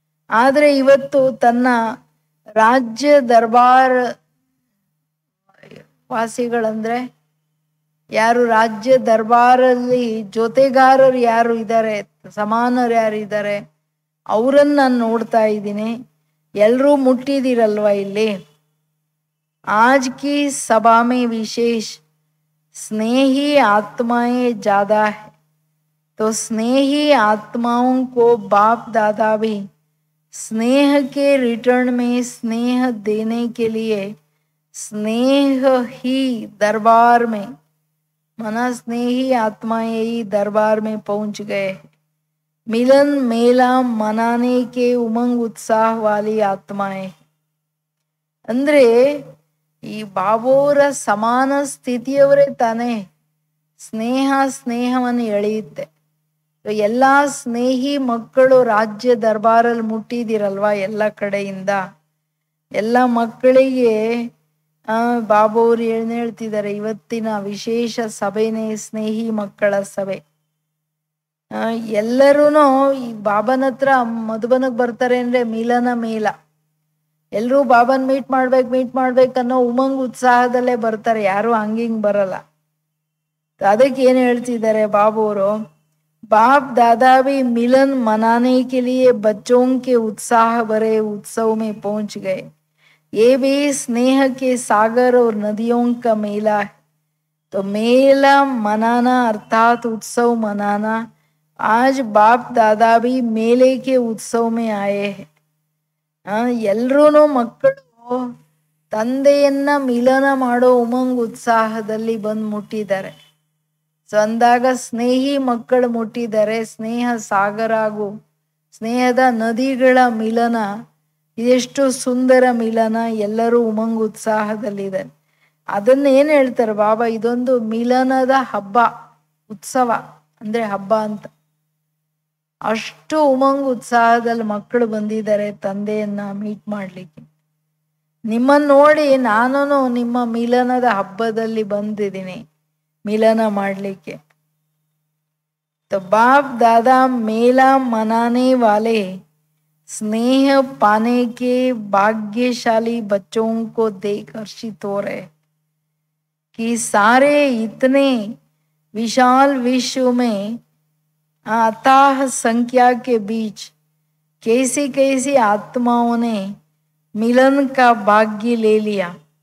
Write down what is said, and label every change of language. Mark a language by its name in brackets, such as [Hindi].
[Kannada] ಆದ್ರೆ ಇವತ್ತು ತನ್ನ ರಾಜ್ಯ ದರ್ಬಾರ್ ವಾಸಿಗಳಂದ್ರೆ ಯಾರು, ರಾಜ್ಯ ದರ್ಬಾರಲ್ಲಿ ಜೊತೆಗಾರರು ಯಾರು ಇದ್ದಾರೆ, ಸಮಾನರು ಯಾರು ಇದ್ದಾರೆ, ಅವರನ್ನ ನಾನು ನೋಡ್ತಾ ಇದ್ದೀನಿ. ಎಲ್ಲರೂ ಮುಟ್ಟಿದಿರಲ್ವಾ ಇಲ್ಲಿ. [Hindi] आज की सभा में विशेष स्नेही आत्माएं ज्यादा है, तो स्नेही आत्माओं को बाप दादा भी स्नेह के रिटर्न में स्नेह देने के लिए स्नेह ही दरबार में, मना स्नेही आत्माएं ही दरबार में पहुंच गए. मिलन मेला मनाने के उमंग उत्साह वाली आत्माएं. [Kannada] ಅಂದ್ರೆ ಈ ಬಾಬೋರ ಸಮಾನ ಸ್ಥಿತಿಯವರೇ ತಾನೇ ಸ್ನೇಹವನ್ನು ಎಳೆಯುತ್ತೆ. ಎಲ್ಲಾ ಸ್ನೇಹಿ ಮಕ್ಕಳು ರಾಜ್ಯ ದರ್ಬಾರಲ್ಲಿ ಮುಟ್ಟಿದಿರಲ್ವಾ, ಎಲ್ಲ ಕಡೆಯಿಂದ ಎಲ್ಲ ಮಕ್ಕಳಿಗೆ ಬಾಬೋರು ಹೇಳ್ತಿದ್ದಾರೆ, ಇವತ್ತಿನ ವಿಶೇಷ ಸಭೆನೇ ಸ್ನೇಹಿ ಮಕ್ಕಳ ಸಭೆ. ಎಲ್ಲರೂ ಈ ಬಾಬನ ಹತ್ರ ಮಧುಬನಕ್ಕೆ ಬರ್ತಾರೆ ಅಂದ್ರೆ ಮಿಲನ ಮೇಲ, ಎಲ್ಲರೂ ಬಾಬನ್ ಮೀಟ್ ಮಾಡ್ಬೇಕನ್ನೋ ಉಮಂಗ್ ಉತ್ಸಾಹದಲ್ಲೇ ಬರ್ತಾರೆ, ಯಾರು ಹಂಗಿಂಗ್ ಬರಲ್ಲ. ಅದಕ್ಕೆ ಏನ್ ಹೇಳ್ತಿದ್ದಾರೆ ಬಾಬೋರು, [Hindi] बाप दादा भी मिलन मनाने के लिए बच्चों के उत्साह भरे उत्सव में पहुंच गए. ये भी स्नेह के सागर और नदियों का मेला है. तो मेला मनाना अर्थात उत्सव मनाना, आज बाप दादा भी मेले के उत्सव में आए हैं. [Kannada] ಎಲ್ರೂ ಮಕ್ಕಳು ತಂದೆಯನ್ನ ಮಿಲನ ಮಾಡೋ ಉಮಂಗ್ ಉತ್ಸಾಹದಲ್ಲಿ ಬಂದು ಮುಟ್ಟಿದ್ದಾರೆ. ಸೊ ಅಂದಾಗ ಸ್ನೇಹಿ ಮಕ್ಕಳು ಮುಟ್ಟಿದ್ದಾರೆ. ಸ್ನೇಹ ಸಾಗರ ಹಾಗೂ ಸ್ನೇಹದ ನದಿಗಳ ಮಿಲನ, ಇದೆಷ್ಟು ಸುಂದರ ಮಿಲನ, ಎಲ್ಲರೂ ಉಮಂಗ್ ಉತ್ಸಾಹದಲ್ಲಿದ್ದಾರೆ. ಅದನ್ನ ಏನ್ ಹೇಳ್ತಾರೆ ಬಾಬಾ, ಇದೊಂದು ಮಿಲನದ ಹಬ್ಬ, ಉತ್ಸವ ಅಂದ್ರೆ ಹಬ್ಬ ಅಂತ. ಅಷ್ಟು ಉಮಂಗ್ ಉತ್ಸಾಹದಲ್ಲಿ ಮಕ್ಕಳು ಬಂದಿದ್ದಾರೆ ತಂದೆಯನ್ನ ಮೀಟ್ ಮಾಡ್ಲಿಕ್ಕೆ. ನಿಮ್ಮನ್ನು ನೋಡಿ ನಾನು ನಿಮ್ಮ ಮಿಲನದ ಹಬ್ಬದಲ್ಲಿ ಬಂದಿದ್ದೀನಿ, [Hindi] मिलन माडलिके. तो बाप दादा मेला मनाने वाले स्नेह पाने के भाग्यशाली बच्चों को देख हर्षित हो रहे कि सारे इतने विशाल विश्व में अथाह संख्या के बीच कैसी कैसी आत्माओं ने मिलन का भाग्य ले लिया.